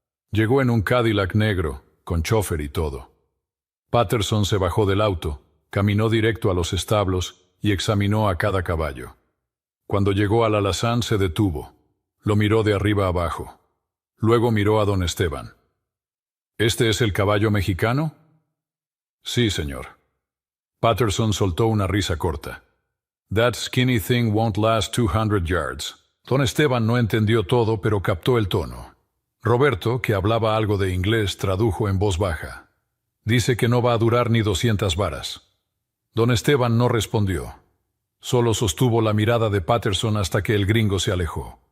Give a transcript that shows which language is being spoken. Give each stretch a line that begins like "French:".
Spanish: Llegó en un Cadillac negro, con chofer y todo. Patterson se bajó del auto, caminó directo a los establos y examinó a cada caballo. Cuando llegó al alazán se detuvo. Lo miró de arriba abajo. Luego miró a don Esteban. ¿Este es el caballo mexicano? Sí, señor. Patterson soltó una risa corta.
English: That skinny thing won't last 200 yards.
Spanish: Don Esteban no entendió todo, pero captó el tono. Roberto, que hablaba algo de inglés, tradujo en voz baja. Dice que no va a durar ni 200 varas. Don Esteban no respondió. Solo sostuvo la mirada de Patterson hasta que el gringo se alejó.